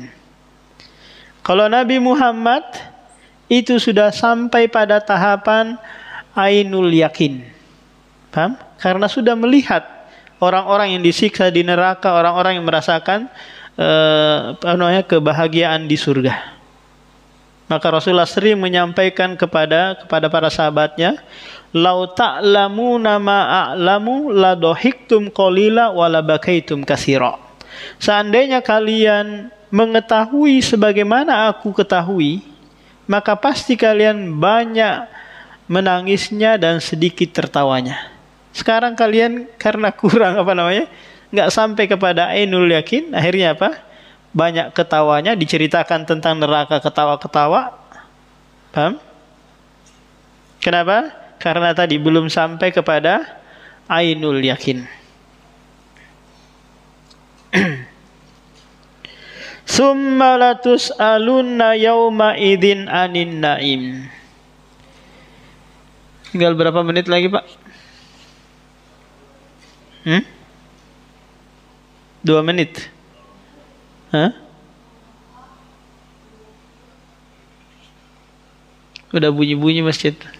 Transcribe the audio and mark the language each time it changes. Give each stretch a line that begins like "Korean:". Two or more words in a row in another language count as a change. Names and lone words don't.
Indonesian: Kalau Nabi Muhammad itu sudah sampai pada tahapan
Arabic: عين اليقين.
Indonesian: Paham? Karena sudah melihat orang-orang yang disiksa di neraka, orang-orang yang merasakan kebahagiaan di surga. Maka Rasulullah sering menyampaikan kepada para sahabatnya,
Arabic: "لو تعلمون ما أعلم لضحكتم قليلا ولبكيتم كثيرا."
Indonesian: Seandainya kalian mengetahui sebagaimana aku ketahui, maka pasti kalian banyak menangisnya dan sedikit tertawanya. Sekarang kalian karena kurang nggak sampai kepada
Arabic: عين اليقين,
Indonesian: akhirnya apa? Banyak ketawanya, diceritakan tentang neraka ketawa-ketawa. Paham? Kenapa? Karena tadi belum sampai kepada
Arabic: عين اليقين. ثم لتسألن يومئذ عن النعيم.
Indonesian: Tinggal berapa menit lagi, Pak? 2 menit. Hah? Udah bunyi-bunyi masjid.